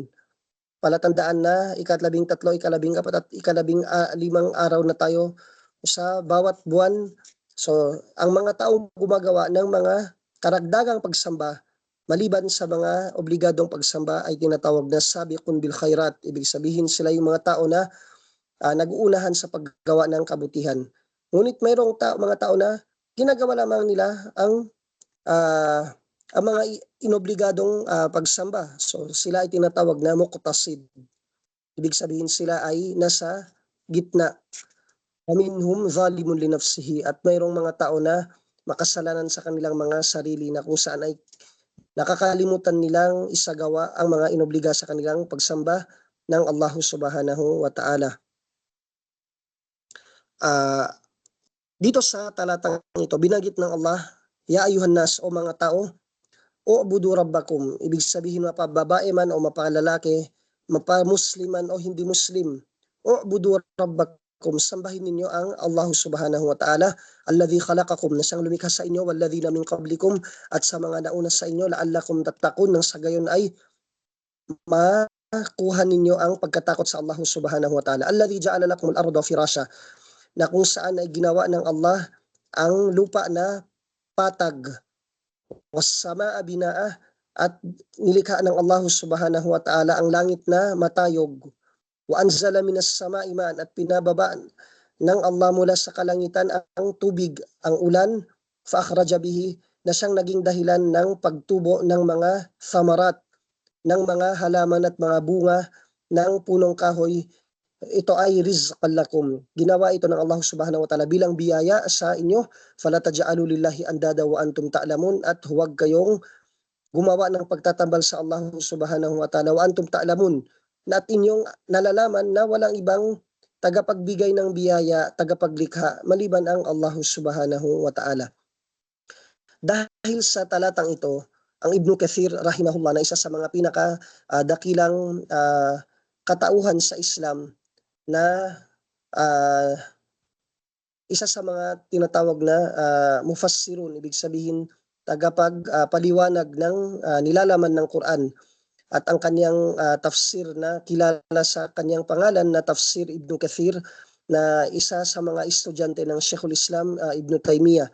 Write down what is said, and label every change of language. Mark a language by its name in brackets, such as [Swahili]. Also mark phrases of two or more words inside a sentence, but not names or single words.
[Filipino] Palatandaan na ika-13, ika-14 at ika-15 araw na tayo sa bawat buwan. So, ang mga taong gumagawa ng mga karagdagang pagsamba maliban sa mga obligadong pagsamba ay tinatawag na [Arabic] سابقون بالخيرات. [Filipino] Ibig sabihin, sila yung mga tao na nag-uunahan sa paggawa ng kabutihan. Ngunit mayroong mga tao na ginagawa lamang nila ang mga inobligadong pagsamba. So sila ay tinatawag na muqtasid. Ibig sabihin, sila ay nasa gitna. [Arabic] منهم ظالم لنفسه, [Filipino] at mayroong mga tao na makasalanan sa kanilang mga sarili na kung saan ay nakakalimutan nilang isagawa ang mga inobliga sa kanilang pagsamba ng Allah [Arabic] سبحانه وتعالى. [Filipino] Dito sa talatang ito, binanggit ng Allah, [Arabic] يا أيها الناس, [Filipino] o mga tao, [Arabic] اعبدوا ربكم, [Filipino] ibig sabihin mapababae man o mapalalaki, mapamusliman o hindi muslim, [Arabic] اعبدوا ربكم, [Filipino] sambahin ninyo ang Allah [Arabic] سبحانه وتعالى, الذي خلقكم, [Filipino] na siyang lumikha sa inyo, [Arabic] والذين من قبلكم, [Filipino] at sa mga nauna sa inyo, [Arabic] لعلكم تتقون, [Filipino] nang sa gayon ay makuha ninyo ang pagkatakot sa Allah [Arabic] سبحانه وتعالى. الذي جعل لكم الأرض فراشا, [Filipino] na kung saan ay ginawa ng Allah ang lupa na patag, [Arabic] والسماء بناء, [Filipino] at nilikha ng Allah [Arabic] سبحانه وتعالى [Filipino] ang langit na matayog, [Arabic] وأنزل من السماء ماء, [Filipino] at pinababa ng Allah mula sa kalangitan ang tubig, ang ulan, [Arabic] فأخرج به, [Filipino] na siyang naging dahilan ng pagtubo ng mga thamarat, ng mga halaman at mga bunga ng punong kahoy. Ito ay [Arabic] رزقا لكم. [Filipino] Ginawa ito ng Allah [Arabic] سبحانه وتعالى [Filipino] bilang biyaya sa inyo. [Arabic] فلا تجعلوا لله أندادا وأنتم تعلمون, [Filipino] at huwag kayong gumawa ng pagtatambal sa Allah [Arabic] سبحانه وتعالى وأنتم تعلمون, [Filipino] na at inyong nalalaman na walang ibang tagapagbigay ng biyaya, tagapaglikha maliban ang Allah [Arabic] سبحانه وتعالى. [Filipino] Dahil sa talatang ito, ang Ibnu Kathir rahimahullah, na isa sa mga pinaka dakilang katauhan sa Islam, na uh, isa sa mga tinatawag na mufassirun, ibig sabihin tagapagpaliwanag ng nilalaman ng Quran, at ang kanyang tafsir na kilala sa kanyang pangalan na Tafsir Ibn Kathir, na isa sa mga estudyante ng Sheikhul Islam Ibn Taymiyyah.